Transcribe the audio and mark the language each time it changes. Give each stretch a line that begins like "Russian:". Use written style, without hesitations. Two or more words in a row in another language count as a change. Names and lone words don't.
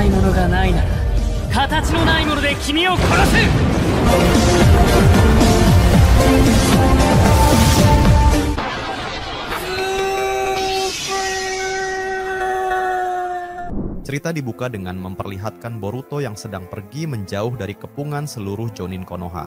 Japanese: がないなら形のないもので君を殺す。
Indonesian: Cerita dibuka dengan memperlihatkan Boruto yang sedang pergi menjauh dari kepungan seluruh Jonin Konoha.